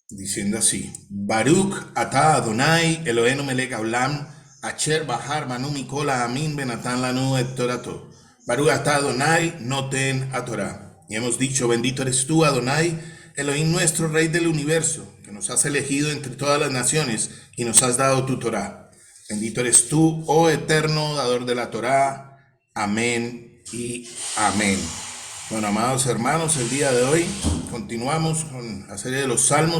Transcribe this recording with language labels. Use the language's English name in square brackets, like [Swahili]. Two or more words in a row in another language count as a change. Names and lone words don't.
[Spanish] diciendo así: [Hebrew] ברוך אתה אדוני אלוהינו מלך העולם אשר בחר בנו מכל העמים ונתן לנו את תורתו. ברוך אתה אדוני נותן התורה. [Spanish] Y hemos dicho: bendito eres tú, Adonai, Elohim nuestro, Rey del universo, que nos has elegido entre todas las naciones y nos has dado tu Torah. Bendito eres tú, oh eterno dador de la Torah. Amén y amén. Bueno, amados hermanos, el día de hoy continuamos con la serie de los salmos.